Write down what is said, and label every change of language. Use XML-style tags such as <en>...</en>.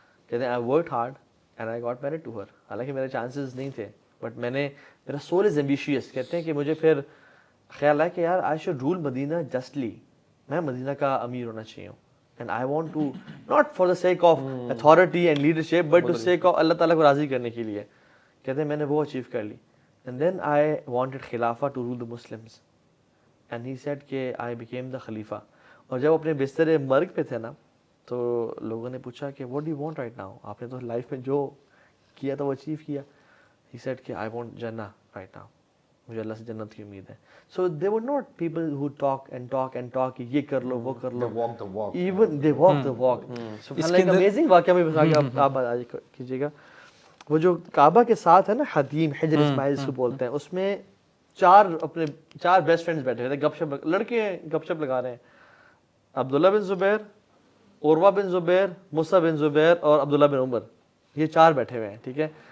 <ur>کہتے ہیں</ur> <en>I worked hard and I got married to her.</en> <ur>حالانکہ میرے چانسز نہیں تھے,</ur> <en>But میرا soul is ambitious.</en> <ur>کہتے ہیں کہ مجھے پھر خیال آیا کہ یار</ur> <en>I should rule Madina justly,</en> <ur>میں مدینہ کا امیر ہونا چاہیے ہوں,</ur> <en>and I want to not for the sake of</en> <ur>authority and leadership but to sake of اللہ تعالیٰ کو راضی کرنے کے لیے. کہتے ہیں میں نے وہ اچیو کر لی,</ur> <en>and then I wanted خلافہ to rule the Muslims, and he said کہ I became the خلیفہ.</en> <ur>اور جب اپنے بستر مرگ پہ تھے نا تو لوگوں نے پوچھا کہ</ur> <en>what do you want right now,</en> <ur>آپ نے تو لائف میں جو کیا تھا وہ اچیو کیا.</ur> <en>He said کہ I want جنہ right now,</en> <ur>مجھے اللہ سے جنت کی امید ہے.</ur> <en>So they were not people who talk and talk and talk,</en> <ur>یہ کر لو وہ کر لو,</ur> <en>They walk the walk. even they walk the walk.</en> <ur>سبحان اللہ, amazing واقعہ میں بتا کے آپ بات کیجیے گا. وہ جو کعبہ کے ساتھ ہے نا حتیم, حجر اسماعیل اس کو بولتے ہیں, اس میں 4 بیسٹ فرینڈز بیٹھے ہوئے تھے, گپ شپ, لڑکے گپ شپ لگا رہے ہیں. عبداللہ بن زبیر, عروہ بن زبیر, موسیٰ بن زبیر اور عبداللہ بن عمر, یہ 4 بیٹھے ہوئے ہیں, ٹھیک ہے.</ur>